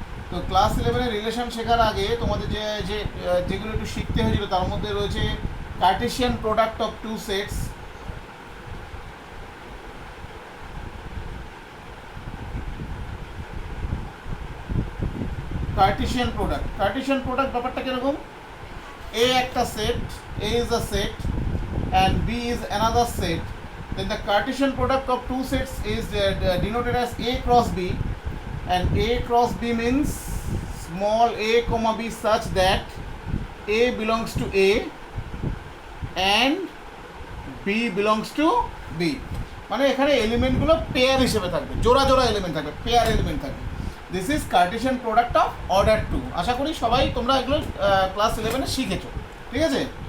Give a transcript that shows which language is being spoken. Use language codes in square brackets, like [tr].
[bn] তো class 11-এ relation শেখার আগে তোমাদের যেগুলো একটু শিখতে হয়েছিল তার মধ্যে রয়েছে Kardashian product of two sets, Kardashian product ব্যাপারটা কিরকম? এ একটা set, [en] A is a set and B is another set, then the Cartesian product of two sets is denoted as A cross B, and A cross B means small a comma b such that A belongs to A and B belongs to B. [bn] মানে এখানে এলিমেন্টগুলো pair হিসেবে থাকবে, জোড়া জোড়া element থাকবে, pair element থাকবে। [en] This is Cartesian product of order two. [bn] আশা করি সবাই তোমরা এগুলো ক্লাস 11-এ শিখেছো, ঠিক আছে?